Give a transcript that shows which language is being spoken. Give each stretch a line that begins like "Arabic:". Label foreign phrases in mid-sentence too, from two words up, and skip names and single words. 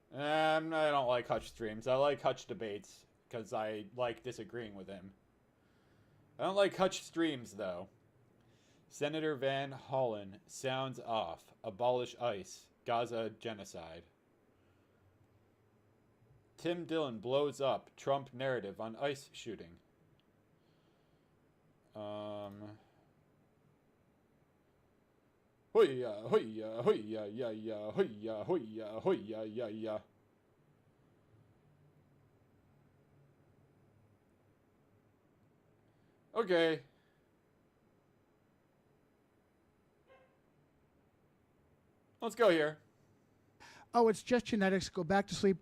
English: I don't like Hutch streams. I like Hutch debates because I like disagreeing with him. I don't like Hutch streams, though. Senator Van Hollen sounds off. Abolish ICE. Gaza genocide. Tim Dillon blows up. Trump narrative on ICE shooting. Hoya, hoya, hoya, ya, ya, hoya, hoya, hoya, ya, ya. Okay. Let's go here. Oh, it's just genetics. Go back to sleep.